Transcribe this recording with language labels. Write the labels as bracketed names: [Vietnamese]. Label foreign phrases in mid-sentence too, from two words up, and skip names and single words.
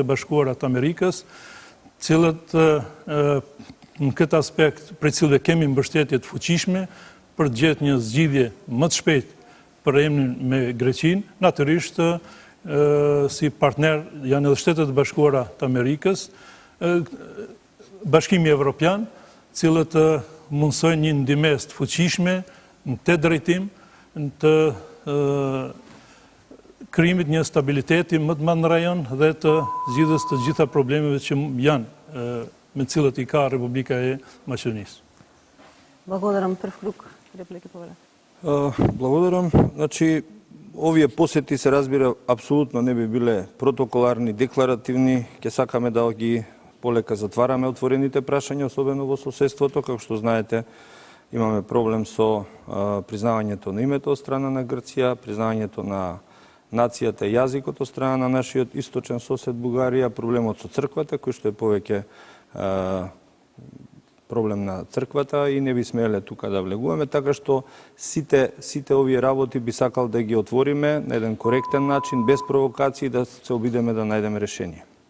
[Albanian] Bashkuara të Amerikës, cilët në këtë aspekt për cilëve kemi mbështetje të fuqishme për të gjetë një zgjidhje më të shpejt për emrin me Greqinë, natyrisht si partner janë edhe Shtetet e Bashkuara të Amerikës, Bashkimi Evropian, cilët mundsojnë një ndihmës të fuqishme në të drejtim të krijimit një stabiliteti më të madh në rajon dhe të zgjidhjes të gjitha problemeve që janë me cilët I ka Republika e Maqedonisë. [Macedonian] Благодарам. Прв круг реплики повеле. Благодарам. Значи, овие посети се разбира апсолутно не би биле протоколарни, декларативни. Ќе сакаме да ги полека затвараме отворените прашања, особено во соседството. Како што знаете, имаме проблем со признавањето на името од страна на Грција, признавањето на нацијата и јазикот од страна на нашиот источен сосед Бугарија, проблемот со црквата, кој што е повеќе проблем на црквата и не би смеле тука да влегуваме, така што сите овие работи би сакал да ги отвориме на еден коректен начин, без провокации, да се обидеме да најдеме решение.